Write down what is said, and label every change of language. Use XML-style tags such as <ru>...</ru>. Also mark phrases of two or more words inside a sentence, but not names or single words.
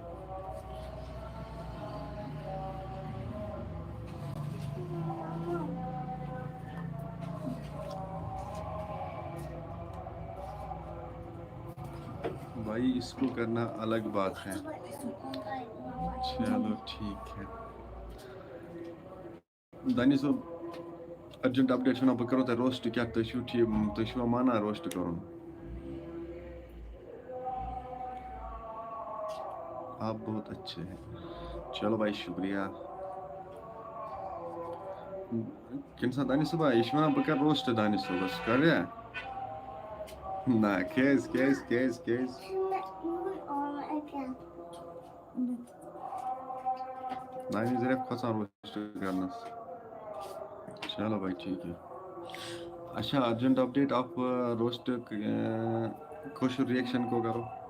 <ur>بھائی اس کو کرنا الگ بات ہے۔ چلو ٹھیک ہے</ur> <ks>دانش صاحب،</ks> <en>urgent update</en> <ks>چھنا بہ کرو تہ روسٹ، کیا تُہۍ چھوا مانا روسٹ کرن؟</ks> <ur>آپ بہت اچھے ہیں، چلو بھائی شکریہ۔</ur> <ks>کن سا دانش صاحب یہ ونان بہ کر روسٹ دانش صاحبس کریا؟ نہ کیاز دانش ذرا کھوژان روسٹ کرنس۔</ks> <ur>چلو بھائی ٹھیک ہے۔ اچھا</ur> <en>urgent update,</en> <ur>آپ روسٹ کشر ریئیکشن کو کرو۔</ur>